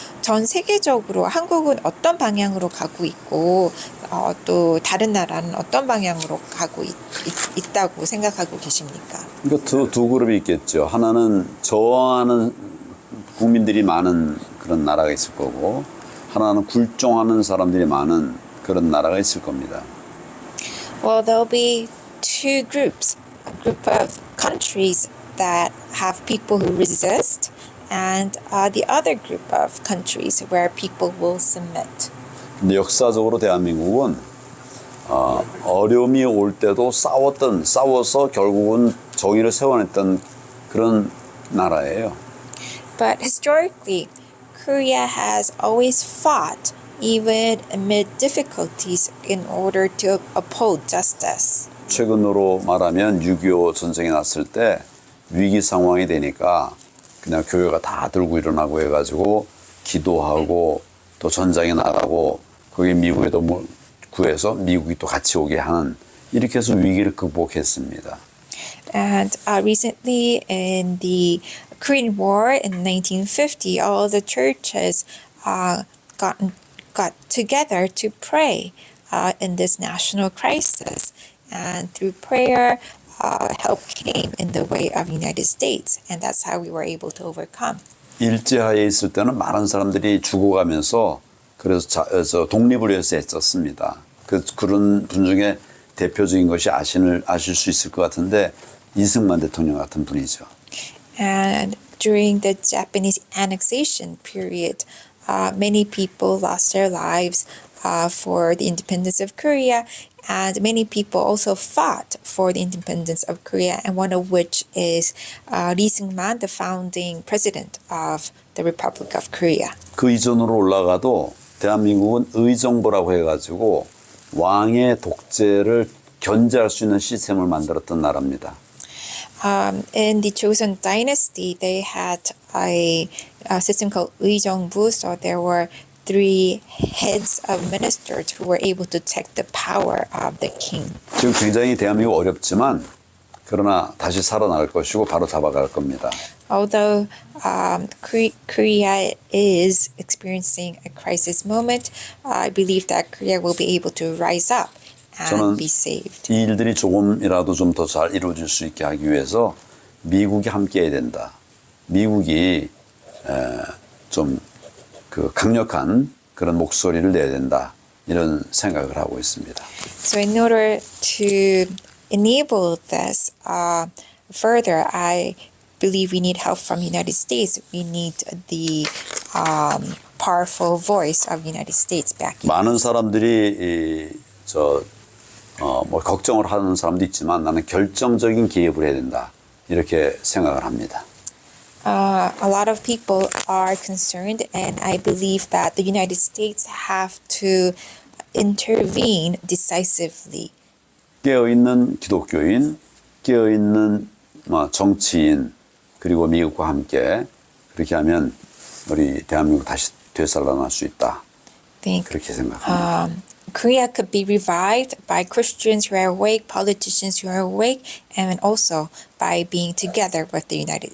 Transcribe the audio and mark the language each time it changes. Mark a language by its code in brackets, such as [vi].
[ko] 전 세계적으로 한국은 어떤 방향으로 가고 있고 또 다른 나라는 어떤 방향으로 가고 있다고 생각하고 계십니까? 그러니까 두 그룹이 있겠죠. 하나는 저항하는 국민들이 많은 그런 나라가 있을 거고, 하나는 굴종하는 사람들이 많은 그런 나라가 있을 겁니다. [en] Well, there'll be two groups. A group of countries that have people who resist, and the other group of countries where people will submit. [ko] 근데 역사적으로 대한민국은 어려움이 올 때도 싸워서 결국은 정의를 세워냈던 그런 나라예요. [en] But historically, Korea has always fought, even amid difficulties, in order to uphold justice. [ko] 최근으로 말하면 6.25 전쟁이 났을 때 위기 상황이 되니까 그냥 교회가 다 들고 일어나고 해가지고 기도하고 또 전장에 나가고 거기 미국에도 구해서 미국이 또 같이 오게 하는, 이렇게 해서 위기를 극복했습니다. [en] And recently in the Korean War in 1950, all the churches got together to pray in this national crisis. And through prayer, help came in the way of the United States. And that's how we were able to overcome. [ko] 일제하에 있을 때는 많은 사람들이 죽어가면서 그래서 독립을 위해서 애썼습니다. 그런 분 중에 대표적인 것이 아실 수 있을 것 같은데 이승만 대통령 같은 분이죠. [en] And during the Japanese annexation period, many people lost their lives for the independence of Korea, and many people also fought for the independence of Korea, and one of which is Lee Seung-man, the founding president of the Republic of Korea. [ko] 그 이전으로 올라가도 대한민국은 의정부라고 해가지고 왕의 독재를 견제할 수 있는 시스템을 만들었던 나라입니다. [en] In the Joseon dynasty, they had a system called 의정부, so there were 3 heads of ministers who were able to take the power of the king. [ko] 지금 굉장히 대한민국 어렵지만 그러나 다시 살아날 것이고 바로 잡아갈 겁니다. [en] Although Korea is experiencing a crisis moment, I believe that Korea will be able to rise up [ko] 저는 [en] and be saved. [ko] 이 일들이 조금이라도 좀 더 잘 이루어질 수 있게 하기 위해서 미국이 함께해야 된다. 미국이 좀 그 강력한 그런 목소리를 내야 된다. 이런 생각을 하고 있습니다. [en] So in order to enable this further, I believe we need help from the United States. We need the powerful voice of the United States backing. [ko] 많은 사람들이 뭐 걱정을 하는 사람도 있지만 나는 결정적인 개입을 해야 된다. 이렇게 생각을 합니다. [en] A lot of people are concerned, and I believe that the United States have to intervene decisively. [ko] 깨어있는 기독교인, 깨어있는 정치인, 그리고 미국과 함께 그렇게 하면 우리 대한민국 다시 되살아날 수 있다. [en] think [ko] 그렇게 생각합니다. [en] Korea could be revived by Christians who are awake, politicians who are awake, and also by being together with the United